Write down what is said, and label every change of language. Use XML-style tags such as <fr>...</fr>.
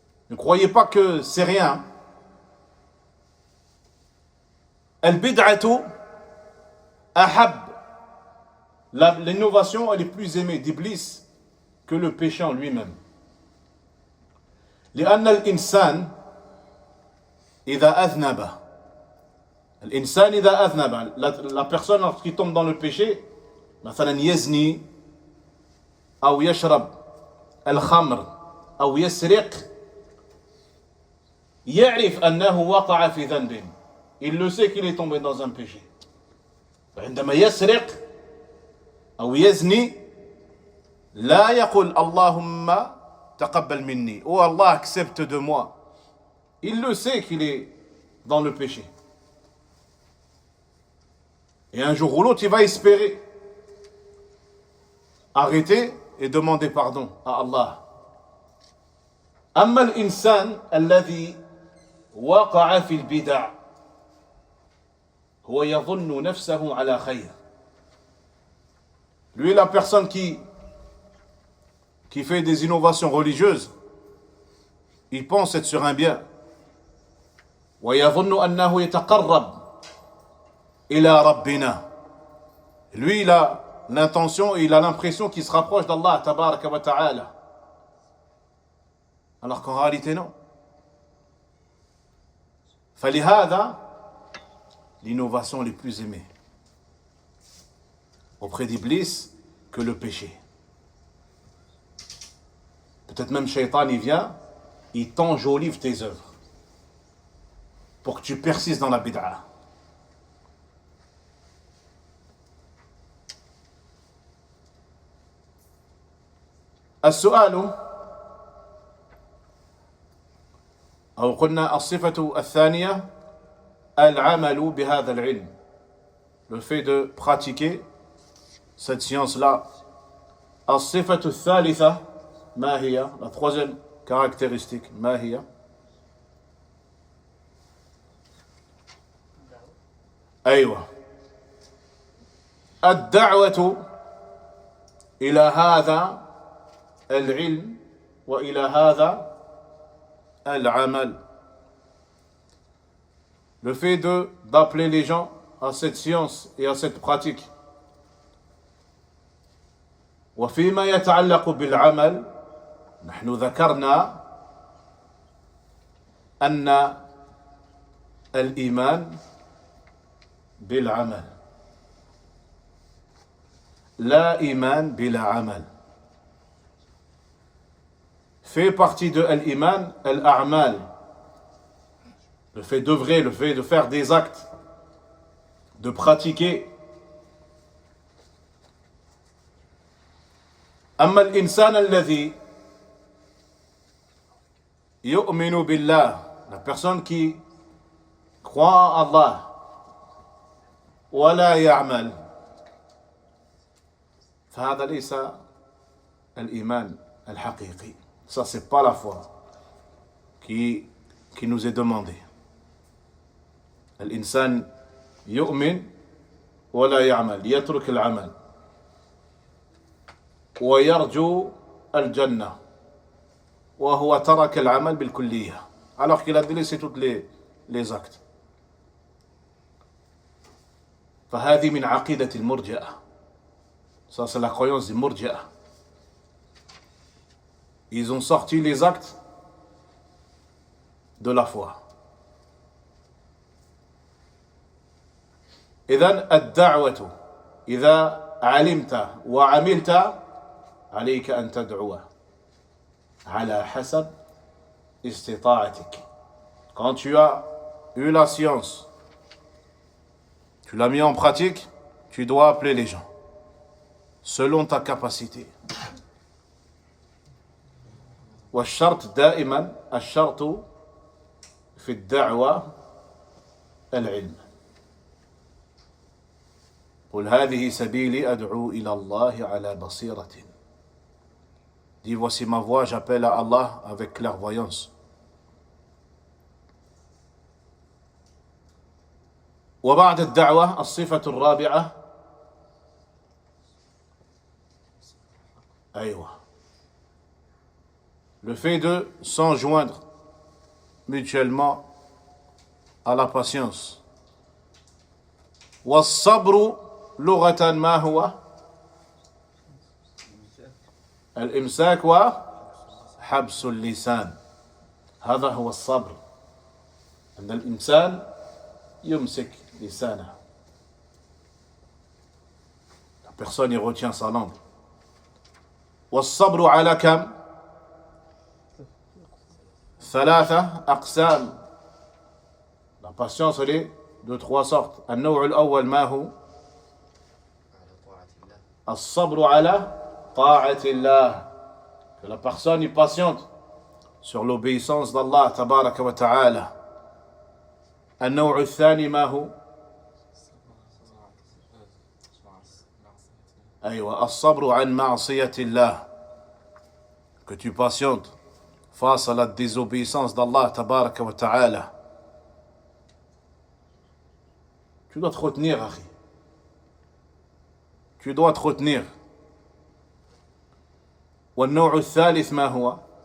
<fr>Ne croyez pas que c'est rien.</fr> <ar>Al-bid'atu ahab.</ar> <fr>L'innovation, elle est plus aimée d'Iblis que le péché en lui-même.</fr> <ar>لأن الإنسان إذا أذنب الإنسان إذا أذنب</ar> <fr>la personne qui tombe dans le péché</fr> <ar>مثلا يزني أو يشرب الخمر أو يسرق يعرف أنه وقع في ذنب.</ar> <fr>Il le sait qu'il est tombé dans un péché.</fr> <ar>عندما يسرق أو يزني لا يقول اللهم تقبل مني.</ar> <fr>Oh Allah, accepte de moi. Il le sait qu'il est dans le péché. Et un jour ou l'autre, il va espérer arrêter et demander pardon à Allah.</fr> <ar>أما الإنسان الذي وقع في البدع هو يظن نفسه على خير.</ar> <fr>Lui, la personne qui fait des innovations religieuses, il pense être sur un bien.</fr> <ar>ويظن أنه يتقرب إلى ربنا.</ar> <fr>Lui, il a l'intention et il a l'impression qu'il se rapproche d'Allah tabaraka wa ta'ala. Alors qu'en réalité, non.</fr> <ar>فلهذا,</ar> <fr>l'innovation les plus aimée auprès d'Iblis que le péché. Peut-être même Shaitan, il vient, il t'enjolive tes œuvres pour que tu persistes dans la bid'a.</fr> <ar>السؤال أو قلنا الصفة الثانية العمل بهذا العلم.</ar> <fr>Le fait de pratiquer cette science-là.</fr> <ar>الصفة الثالثة ما هي?</ar> <fr>La troisième caractéristique</fr> <ar>ما هي? أيوة. الدعوة إلى هذا العلم وإلى هذا العمل.</ar> <fr>Le fait d'appeler les gens à cette science et à cette pratique.</fr> <ar>وفيما يتعلق بالعمل نحن ذكرنا أن الإيمان بالعمل لا إيمان بلا عمل.</ar> <fr>Fait partie de l'iman, al-a'mal, le fait d'œuvrer, le fait de faire des actes, de pratiquer.</fr> <ar>أما الإنسان الذي يؤمن بالله,</ar> <fr>la personne qui croit en Allah,</fr> <ar>ولا يعمل, فهذا ليس الإيمان الحقيقي.</ar> <fr>Ça, c'est pas la foi qui nous est demandée.</fr> <ar>الإنسان يؤمن ولا يعمل, يترك العمل ويرجو الجنة وهو ترك العمل بالكلية,</ar> <fr>alors qu'il a délaissé tous les actes.</fr> <ar>فهذه من عقيدة المرجئة.</ar> <fr>Ça, c'est la croyance des murji'a. Ils ont sorti les actes de la foi.</fr> <ar>إذن الدعوة إذا علمت وعملت عليك أن تدعو على حسب استطاعتك.</ar> <fr>Quand tu as eu la science, tu l'as mis en pratique, tu dois appeler les gens selon ta capacité.</fr> <ar>والشرط دائما الشرط في الدعوة العلم. قل هذه سبيلي أدعو إلى الله على بصيرة.</ar> <fr>Dis voici ma voix, j'appelle à Allah avec clairvoyance.</fr> <ar>وبعد الدعوة الصفة الرابعة أيوة</ar> <fr>le fait de s'enjoindre mutuellement à la patience.</fr> <ar>والصبر لغة ما هو؟ الإمساك وحبس اللسان. هذا هو الصبر، أن الإنسان يمسك لسانه.</ar> <fr>La personne y retient sa langue.</fr> <ar>والصبر على كم؟ 3 أقسام.</ar> <fr>La patience elle est de 3 sortes.</fr> <ar>النوع الأول ما هو؟ الصبر على طاعة الله.</ar> <fr>Que la personne y patiente sur l'obéissance d'Allah تبارك وتعالى.</fr> <ar>النوع الثاني ما هو؟ أيوة الصبر عن معصية الله.</ar> <fr>Que tu patientes face à la désobéissance d'Allah تبارك وتعالى. Tu dois te retenir, akhi. Tu dois te retenir.</fr> <ar>والنوع الثالث ما هو؟</ar>